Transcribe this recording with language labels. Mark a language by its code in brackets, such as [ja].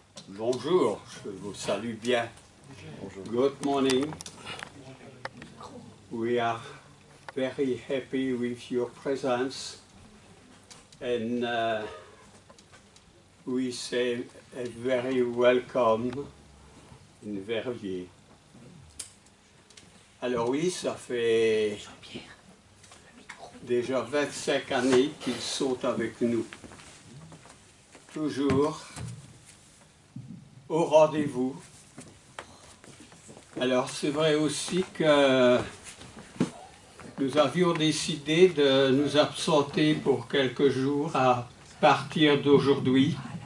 [fr] Bonjour, je vous salue bien. Bonjour. [en] Good morning. We are very happy with your presence and we say a very welcome in Verviers. [fr] Alors oui, ça fait déjà 25 années qu'ils sont avec nous. Toujours au rendez-vous. Alors c'est vrai aussi que nous avions décidé de nous absenter pour quelques jours à partir d'aujourd'hui.